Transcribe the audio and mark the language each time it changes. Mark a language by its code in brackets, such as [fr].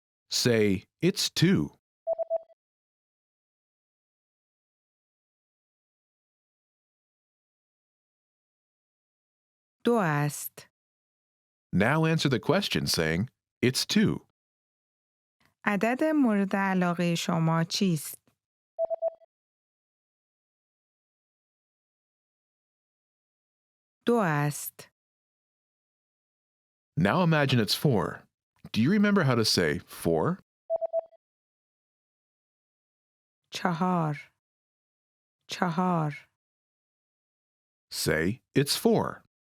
[en] Say, it's 2. [fa] 2 است. [en] Now answer the question saying, it's 2. [fa] عدد مورد علاقه شما چیست؟ 2 است. [en] Now imagine it's 4. Do you remember how to say 4? [fa] 4 4 [en] Say, it's 4.